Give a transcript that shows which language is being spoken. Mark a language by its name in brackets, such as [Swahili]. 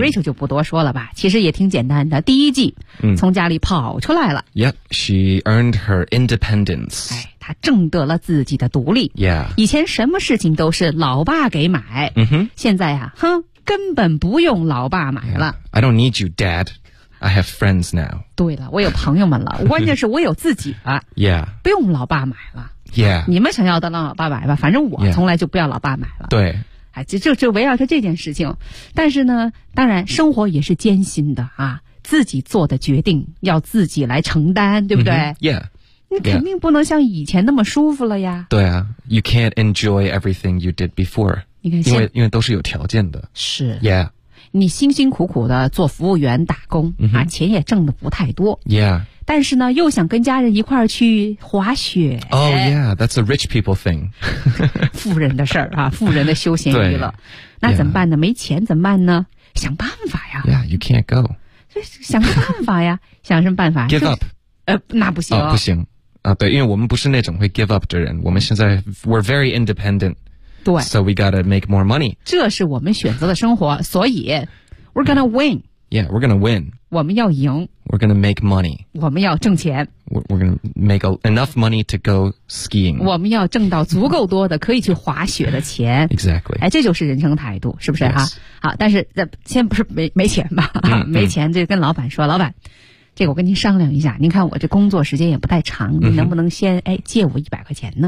[Chinese] Rachel 就不多说了吧其实也挺简单的第一季、 [English] mm-hmm. [Chinese] 从家里跑出来了 [English] Yep, she earned her independence、 [Chinese] 哎他挣得了自己的独立、 [English] yeah. [Chinese] 以前什么事情都是老爸给买、 mm-hmm. 现在啊哼根本不用老爸买了、 [English] yeah. I don't need you dad I have friends now [Chinese] 对了我有朋友们了关键是我有自己了、 [English] yeah. [Chinese] 不用老爸买了、 [English] yeah. [Chinese] 你们想要的让老爸买吧反正我从来就不要老爸买了对、哎、就围绕着这件事情但是呢当然生活也是艰辛的啊，自己做的决定要自己来承担对不对、 [English] mm-hmm. yeah Yeah. [Chinese] 你肯定不能像以前那么舒服了呀。对啊 [English] ,you can't enjoy everything you did before. [Chinese] 你看因为都是有条件的。是。 [English] Yeah. [Chinese] 你辛辛苦苦的做服务员打工、 mm-hmm. 啊钱也挣得不太多。 [English] Yeah. [Chinese] 但是呢又想跟家人一块儿去滑雪。 [English] Oh yeah, that's a rich people thing. [Chinese] 富人的事儿啊富人的休闲娱乐。那怎么办呢、 yeah. 没钱怎么办呢想办法呀。 [English] Yeah, you can't go. [Chinese] 想个办法呀想什么办法 [English] ?Give up. [Chinese] 那不行、哦。不行。啊，对，因为我们不是那种会 [English] give up [Chinese] 的人，我们现在 [English] we're very independent， [Chinese] 对 [English] ，so we gotta make more money。 [Chinese] 这是我们选择的生活，所以 [English] we're gonna win。 Yeah, we're gonna win。 [Chinese] 我们要赢。 [English] We're gonna make money。 [Chinese] 我们要挣钱。 [English] We're gonna make enough money to go skiing。 [Chinese] 我们要挣到足够多的可以去滑雪的钱。 [English] Exactly。 [Chinese] 哎，这就是人生态度，是不是哈、啊 [English] yes. [Chinese] 好，但是先不是没钱吧？没钱就跟老板说，老板。这个我跟您商量一下，您看我这工作时间也不太长，您能不能先、嗯、哎借我100块钱呢？